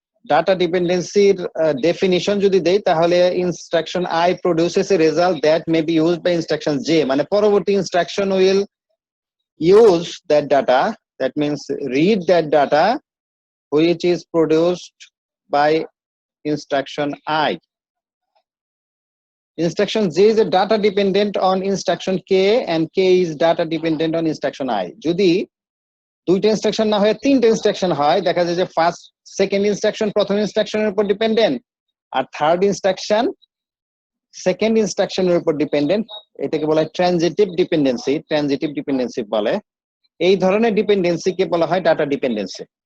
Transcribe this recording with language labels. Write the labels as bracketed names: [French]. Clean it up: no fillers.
[Bangla] Data ডিপেন্ডেন্সির definition যদি দেই তাহলে [English] instruction I produces a result that may be used by instruction J, [Bangla] মানে পরবর্তী instruction [English] Will use that data, that means read that data which is produced by instruction I. Instruction J is a data dependent on instruction K and K is data dependent on instruction I. [Bangla] যদি দুইটা instruction না হয় তিনটা instruction হয়, দেখা যায় যে first second instruction প্রথম ইনস্ট্রাকশনের উপর ডিপেন্ডেন্ট আর থার্ড ইনস্ট্রাকশন সেকেন্ড ইনস্ট্রাকশনের উপর ডিপেন্ডেন্ট, এটাকে বলা হয় ট্রানজিটিভ ডিপেন্ডেন্সি। ট্রানজিটিভ ডিপেন্ডেন্সি বলে। এই ধরনের ডিপেন্ডেন্সিকে বলা হয় ডাটা ডিপেন্ডেন্সি।